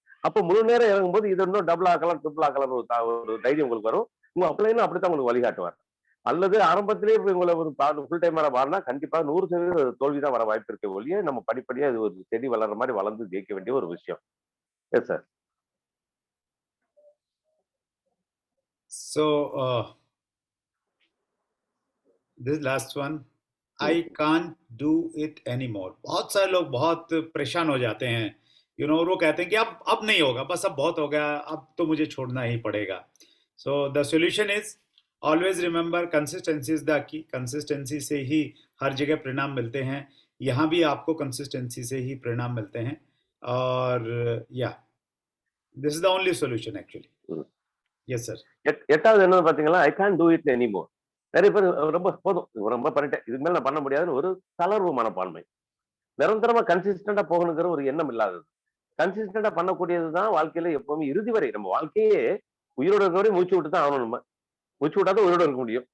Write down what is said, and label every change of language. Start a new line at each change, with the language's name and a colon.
Tamil: அப்ப முழு நேரம் இறங்கும் போது இது இன்னும் டபுள் ஆக்கலாம், ட்ரிபிள் ஆக்கலாம் ஒரு தைரியம் உங்களுக்கு வரும். உங்க அப்ளைனும் அப்படித்தான் உங்களுக்கு வழிகாட்டுவார். அல்லது ஆரம்பத்திலேயே உங்களை ஒரு ஃபுல் டைம் மாறினா கண்டிப்பா 100% தோல்விதான் வர வாய்ப்பு இருக்க ஒழிய, நம்ம படிப்படியா இது ஒரு செடி வளர்ற மாதிரி வளர்ந்து ஜெயிக்க வேண்டிய ஒரு விஷயம்.
English: Yes sir. So this last one, I can't do it anymore.
Hindi: बहुत सारे लोग बहुत परेशान हो जाते हैं, वो कहते हैं कि अब नहीं होगा, बस अब बहुत हो गया, अब तो मुझे छोड़ना ही पड़ेगा.
English: So the solution is always remember consistency is the key.
Hindi: Consistency से ही हर जगह परिणाम मिलते हैं. यहाँ भी आपको consistency से ही परिणाम मिलते हैं. और
English: yeah, this is the only solution actually. Yes sir.
Tamil: எட்டாவது என்ன பாத்தீங்களா,
English: I can do it anymore.
Tamil: நிறைய பேர் ரொம்ப போதும், ரொம்ப பண்ணிட்டேன், இதுக்கு மேல நான் பண்ண முடியாதுன்னு ஒரு தளர்வு மனப்பான்மை. நிரந்தரமா கன்சிஸ்டண்டா போகணுங்கிற ஒரு எண்ணம் இல்லாதது. கன்சிஸ்டண்டா பண்ணக்கூடியதுதான் வாழ்க்கையில எப்பவுமே இறுதி வரை. நம்ம வாழ்க்கையே உயிரோட இருக்க வரை மூச்சு விட்டு தான் ஆகணும். நம்ம மூச்சு விட்டாதான் உயிரோட இருக்க முடியும்.